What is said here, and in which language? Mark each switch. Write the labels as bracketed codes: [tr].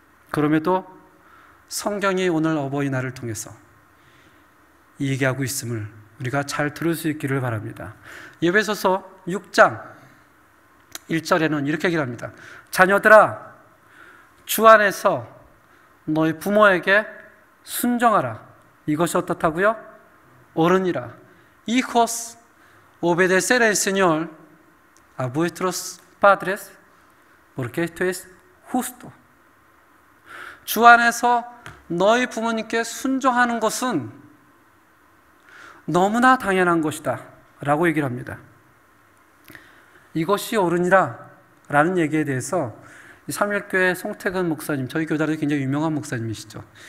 [ko] 그럼에도 성경이 오늘 어버이날을 통해서 얘기하고 있음을 우리가 잘 들을 수 있기를 바랍니다. 에베소서 6장 1절에는 이렇게 얘기를 합니다. 자녀들아, 주 안에서 너희 부모에게 순종하라. 이것이 어떻다고요? 옳으니라. [es] Hijos, obedeced al Señor a vuestros padres, porque esto es justo. [ko] 주 안에서 너희 부모님께 순종하는 것은 너무나 당연한 것이다 라고 얘기를 합니다. 이것이 옳으니라 라는 얘기에 대해서 삼일교회 송태근 목사님, 저희 교단에 굉장히 유명한 목사님이시죠.